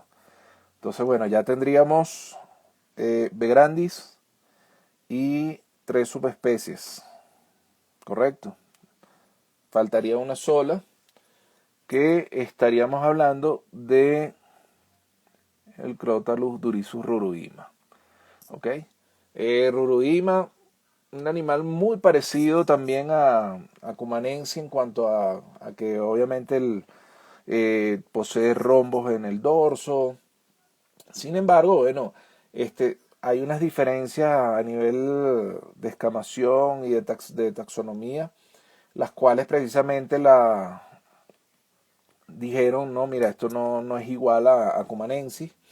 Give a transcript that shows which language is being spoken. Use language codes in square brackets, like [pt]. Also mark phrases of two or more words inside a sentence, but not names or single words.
[es] Entonces, bueno, ya tendríamos B. grandis y 3 subespecies, ¿correcto? Faltaría una sola, que estaríamos hablando de el Crotalus durisus ruruima. ¿Ok? Ruruima un animal muy parecido también a Cumanense en cuanto a que obviamente posee rombos en el dorso. Sin embargo, bueno, hay unas diferencias a nivel de escamación y de taxonomía, las cuales precisamente dijeron, no, mira, esto no es igual a Cumanensis.